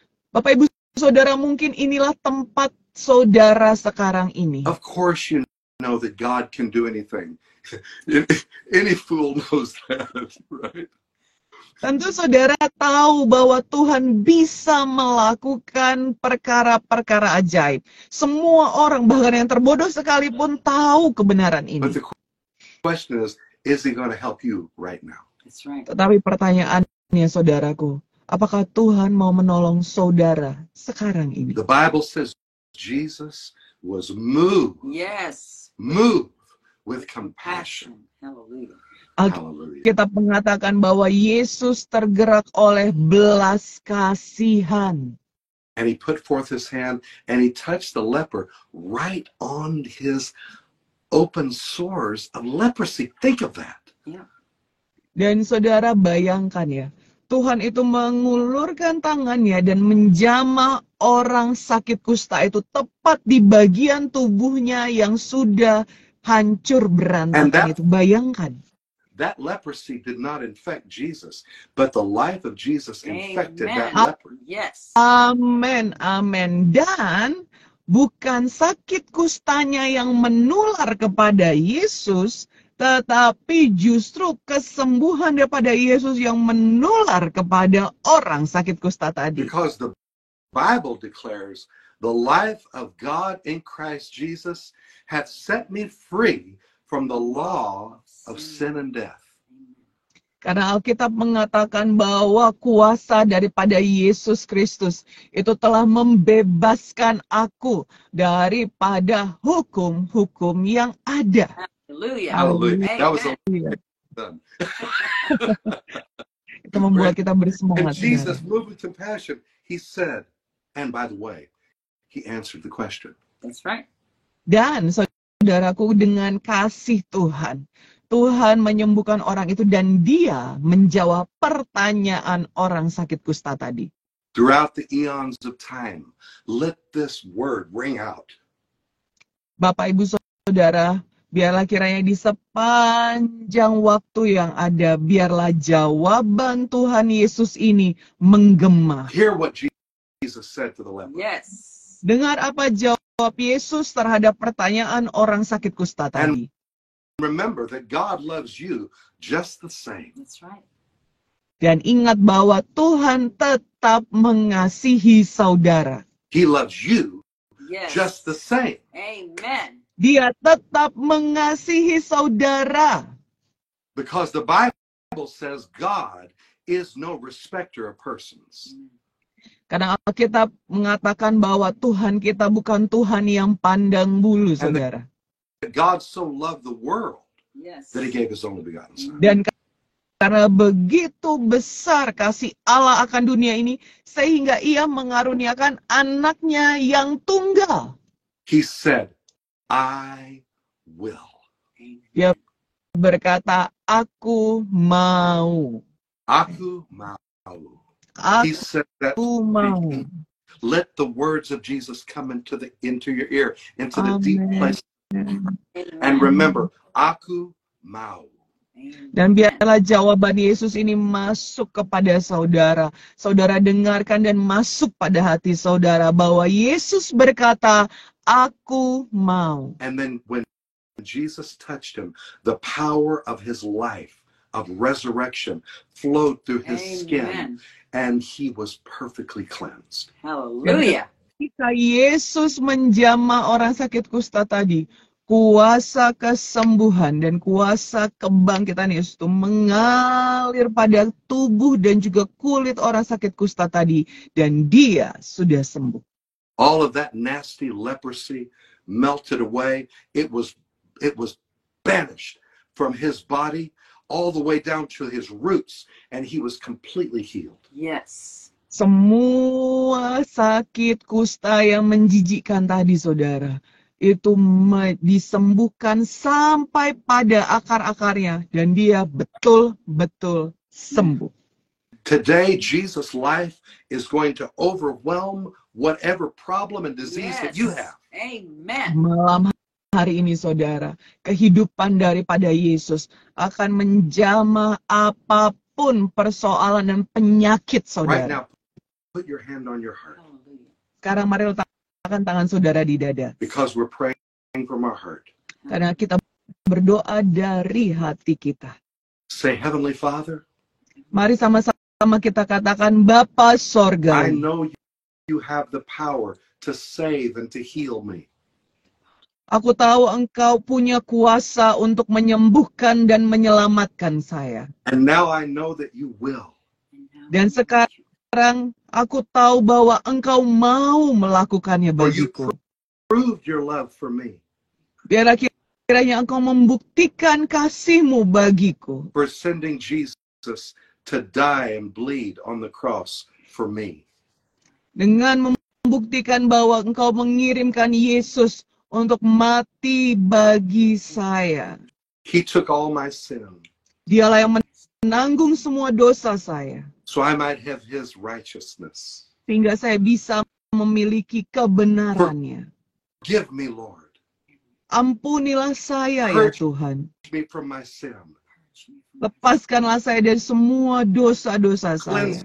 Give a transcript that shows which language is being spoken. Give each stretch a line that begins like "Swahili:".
Indonesian: Bapak Ibu Saudara, mungkin inilah tempat saudara sekarang ini.
English: Of course you know that God can do anything. Any fool knows that, right?
Indonesian: Tentu saudara tahu bahwa Tuhan bisa melakukan perkara-perkara ajaib. Semua orang, bahkan yang terbodoh sekalipun, tahu kebenaran
English: But
Indonesian: ini.
English: the question is he going to help you right now? That's right.
Indonesian: Tetapi pertanyaannya, saudaraku, apakah Tuhan mau menolong saudara sekarang ini?
English: The Bible says Jesus was moved Yes. with compassion. Hallelujah. Hallelujah.
Indonesian: Kita mengatakan bahwa Yesus tergerak oleh belas kasihan.
English: And he put forth his hand and he touched the leper right on his open sores of leprosy. Think of that. Yeah.
Indonesian: Dan saudara bayangkan ya, Tuhan itu mengulurkan tangannya dan menjamah orang sakit kusta itu tepat di bagian tubuhnya yang sudah hancur berantakan itu. Bayangkan.
English: That leprosy did not infect Jesus, but the life of Jesus infected that Amen. leper. Yes.
Indonesian: Amin, amin. Dan bukan sakit kustanya yang menular kepada Yesus, tetapi justru kesembuhan daripada Yesus yang menular kepada orang sakit kusta tadi.
English: Because the Bible declares the life of God in Christ Jesus hath set me free from the law of sin and death.
Indonesian: Karena Alkitab mengatakan bahwa kuasa daripada Yesus Kristus itu telah membebaskan aku daripada hukum-hukum yang ada.
English: Hallelujah. Hallelujah. That was Amen. done.
Indonesian: Itu membuat kita
English: And
Indonesian: bersemangat.
English: Jesus,
Indonesian: saudara.
English: moved with compassion, he said, and by the way, he answered the question. That's right.
Indonesian: Dan saudaraku, dengan kasih Tuhan, Tuhan menyembuhkan orang itu dan dia menjawab pertanyaan orang sakit kusta tadi.
English: Throughout the eons of time, let this word ring out.
Indonesian: Bapak, Ibu, Saudara, biarlah kiranya di sepanjang waktu yang ada, biarlah jawaban Tuhan Yesus ini menggema.
English: Hear what Jesus said to the leper. Yes.
Indonesian: Dengar apa jawab Yesus terhadap pertanyaan orang sakit kusta tadi.
English: Remember that God loves you just the same. That's right.
Indonesian: Dan ingat bahwa Tuhan tetap mengasihi saudara.
English: He loves you Yes. just the same. Amen.
Indonesian: Dia tetap mengasihi saudara.
English: Because the Bible says God is no respecter of persons.
Indonesian: Karena Alkitab mengatakan bahwa Tuhan kita bukan Tuhan yang pandang bulu, saudara.
English: God so loved the world Yes. that he gave his only begotten son.
Indonesian: Dan karena begitu besar kasih Allah akan dunia ini, sehingga ia mengaruniakan anaknya yang tunggal.
English: He said, I will.
Indonesian: Dia berkata, aku mau. Aku mau.
English: He said that.
Indonesian: Aku mau.
English: Let the words of Jesus come into your ear, into the deep place. And remember,
Indonesian: aku mau. Dan biarlah jawaban Yesus ini masuk kepada saudara. Saudara dengarkan dan masuk pada hati saudara bahwa Yesus berkata, aku mau.
English: And then when Jesus touched him, the power of his life, of resurrection, flowed through his skin, and he was perfectly cleansed. Hallelujah.
Indonesian: Ketika Yesus menjamah orang sakit kusta tadi, kuasa kesembuhan dan kuasa kebangkitan Yesus itu mengalir pada tubuh dan juga kulit orang sakit kusta tadi, dan dia sudah sembuh.
English: All of that nasty leprosy melted away. It was banished from his body all the way down to his roots, and he was completely healed. Yes.
Indonesian: Semua sakit kusta yang menjijikkan tadi, saudara, itu disembuhkan sampai pada akar-akarnya, dan dia betul-betul sembuh.
English: Today, Jesus' life is going to overwhelm whatever problem and disease that you have. Amen.
Indonesian: Malam hari ini, saudara, kehidupan daripada Yesus akan menjamah apapun persoalan dan penyakit
English: Right
Indonesian: saudara.
English: now, put your hand on your heart,
Indonesian: Sekarang mari letakkan tangan saudara di dada.
English: because we're praying from our heart.
Indonesian: Karena kita berdoa dari hati kita.
English: Say, Heavenly Father,
Indonesian: Mari sama-sama kita katakan, Bapa Sorgawi,
English: know you have the power to save and to heal me.
Indonesian: aku tahu Engkau punya kuasa untuk menyembuhkan dan menyelamatkan saya.
English: And now I know that you will.
Indonesian: Dan sekarang aku tahu bahwa Engkau mau melakukannya
English: For you
Indonesian: bagiku.
English: proved your love for me.
Indonesian: Biarlah kiranya Engkau membuktikan kasih-Mu bagiku.
English: For sending Jesus to die and bleed on the cross for me.
Indonesian: Dengan membuktikan bahwa Engkau mengirimkan Yesus untuk mati bagi saya.
English: He took all my sin,
Indonesian: Dialah yang menanggung semua dosa saya,
English: so I might have his righteousness.
Indonesian: sehingga saya bisa memiliki kebenarannya.
English: Give me, Lord.
Indonesian: Ampunilah saya ya Tuhan.
English: Me from my sin.
Indonesian: Lepaskanlah saya dari semua dosa-dosa saya.